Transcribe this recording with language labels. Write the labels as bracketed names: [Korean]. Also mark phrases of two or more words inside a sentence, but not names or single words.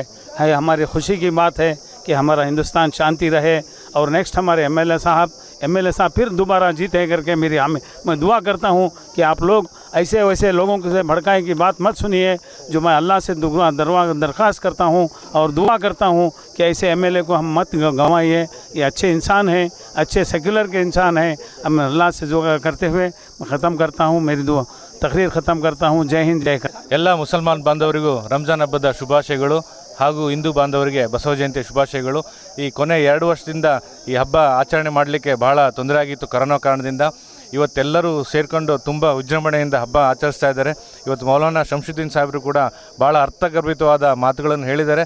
[Hindi] हमारी खुशी की बात है कि हमारा हिंदुस्तान शांति रहे और नेक्स्ट हमारे एमएलए साहब फिर दोबारा जीते करके मैं दुआ करता हूँ कि आप लोग ऐसे वैसे लोगों से भड़काने की बात मत सुनिए. जो मैं अल्लाह से दरख्वास्त करता हूँ और दुआ करता हूँ कि ऐसे एमएलए को हम मत गंवाइए. ये अच्छे इंसान हैं, अच्छे सेक्युलर के इंसान हैं. हम अल्लाह से जो करते हुए मैं ख़त्म करता हूँ, मेरी दुआ तकरीर ख़त्म करता हूँ. जय हिंद, जय कर. [Kannada] ಎಲ್ಲ ಮುಸಲ್ಮಾನ್ ಬಾಂಧವರಿಗೂ ರಂಜಾನ್ ಹಬ್ಬದ ಶುಭಾಶಯಗಳು ಹಾಗೂ ಹಿಂದೂ ಬಾಂಧವರಿಗೆ ಬಸವ ಜಯಂತಿ ಶುಭಾಶಯಗಳು. ಈ ಕೊನೆ 2 ವರ್ಷದಿಂದ ಈ ಹಬ್ಬ ಆಚರಣೆ ಮಾಡಲಿಕ್ಕೆ ಬಹಳ ತೊಂದರೆ ಆಗಿತ್ತು ಕರೋನಾ ಕಾರಣದಿಂದ. ಇವತ್ತೆಲ್ಲರೂ ಸೇರಿಕೊಂಡು ತುಂಬ ವಿಜೃಂಭಣೆಯಿಂದ ಹಬ್ಬ ಆಚರಿಸ್ತಾ ಇದ್ದಾರೆ. ಇವತ್ತು ಮೌಲಾನಾ ಶಂಶುದ್ದೀನ್ ಸಾಹೇಬರು ಕೂಡ ಭಾಳ ಅರ್ಥಗರ್ಭಿತವಾದ ಮಾತುಗಳನ್ನು ಹೇಳಿದ್ದಾರೆ.